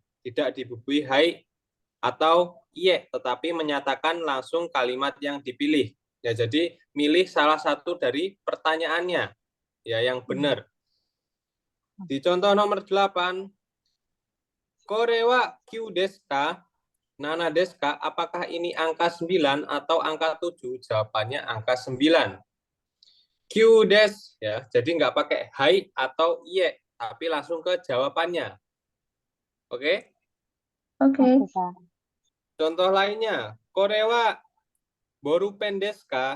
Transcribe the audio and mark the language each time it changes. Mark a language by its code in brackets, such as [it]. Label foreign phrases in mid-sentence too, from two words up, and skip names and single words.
[id] Tidak dibubui hai atau iye, tetapi menyatakan langsung kalimat yang dipilih. Ya, jadi milih salah satu dari pertanyaannya ya yang benar. Di contoh nomor 8, [ja] これは九ですか? 七ですか? [id] Apakah ini angka 9 atau angka 7? Jawabannya angka 9. [ja] 九です [id] ya. Jadi nggak pakai hai atau iye, tapi langsung ke jawabannya. Oke? Oke. Contoh lainnya, [ja] これはボールペンですか?